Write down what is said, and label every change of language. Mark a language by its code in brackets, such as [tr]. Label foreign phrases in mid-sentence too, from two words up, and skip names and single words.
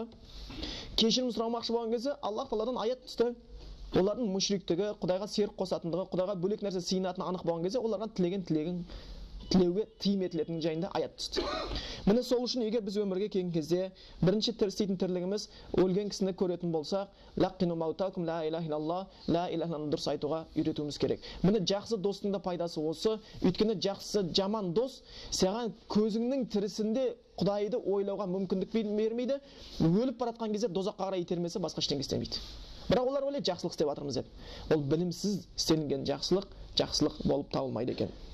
[kk] Кешірім сұрамақшы болған кезде Аллах Тағаладан аят түсті. Олардың мүшриктігі, Құдайға серік қосатындығы, Құдайға бөлек нәрсе сыйынатыны анық болған кезде оларға тілеуге тыйым етілетінің жайында аят түсті. Міне сол үшін егер біз өмірге келген кезде бірінші істейтін тірлігіміз өлген кісіні көретін болсақ, [ar] لقنوا موتاكم لا إله إلا الله لا إله إلا الله [kk] дұрыс айтуға үйретуіміз керек. Міне жақсы достың да пайдасы осы. Өйткені жақсы жаман дос саған көзіңнің тірісінде Құдайды ойлауға мүмкіндік бермейді. Өліп баратқан кезде дозаққа қарай итермесе басқа ештеңе істемейді. Бірақ олар ойлайды жақсылық істеп жатырмыз деп. Ол білімсіз істелінген жақсылық болып табылмайды екен.